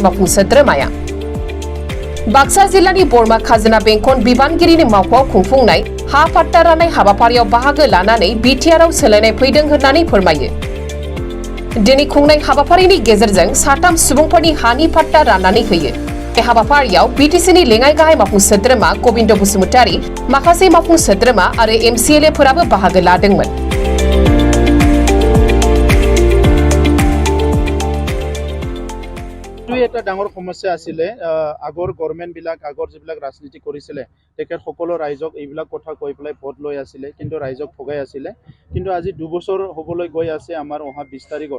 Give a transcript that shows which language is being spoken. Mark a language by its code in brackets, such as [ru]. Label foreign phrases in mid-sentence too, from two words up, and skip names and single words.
[brx] मावफुं सोद्रोमाया बाक्सा जिल्लानि बरमा खाजोना बेंखन बिबानगिरिनि मावख'आव खुंफुंनाय हा फाट्टा राननाय हाबाफारियाव बाहागो लानानै बिटिआरआव सोलायनाय फैदों होननानै फोरमायो दिनै खुंनाय हाबाफारिनि गेजेरजों साथाम सुबुंफोरनि हानि फाट्टा राननानै होयो बे हाबाफारियाव बिटिसिनि लेङाइ गाहाय मावफुं सोद्रोमा गबिन्द बसुमतारी माखासे मावफुं सोद्रोमा आरो एमसिएलएफोराबो बाहागो लादोंमोन [as] এটা ডাঙৰ সমস্যা আছিল আগৰ গভৰ্ণমেণ্ট বিলাক আগৰ যিবিলাক ৰাজনীতি কৰিছিলে তেখেত সকলো ৰাইজক এইবিলাক কথা কৈ পেলাই ভোট লৈ আছিলে কিন্তু ৰাইজক ঠগাই আছিলে কিন্তু আজি 2 বছৰ হ'বলৈ গৈ আছে আমাৰ অহা 20 তাৰিখত